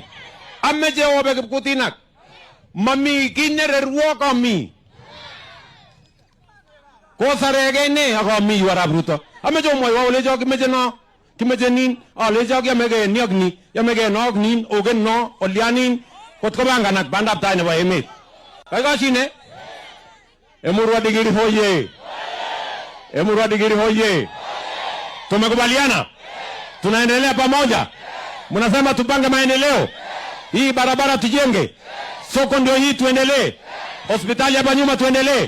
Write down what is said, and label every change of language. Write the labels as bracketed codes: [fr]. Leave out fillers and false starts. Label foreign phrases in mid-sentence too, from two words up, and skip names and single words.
[kln] Ameche obe kipkutinak. Mami kinyererwo kami. Kosarege ne akami warab Ruto. Ameche omwoiwo olecho kimeche no. Kimeche nin. Olecho kiamege niokni. Yamege noknin. Ogen no. Olianin. Kotko banganak bandap tai nebo emet. Kaikashine. [sw] Emurua Digiri hoye. Emurua Digiri hoye. Tumekubaliana? Tunaendelea pamoja? Mnasema tupange maendeleo. Hii barabara tujenge. Soko ndio hii tuendelee. Hospitali hapa nyuma tuendelee.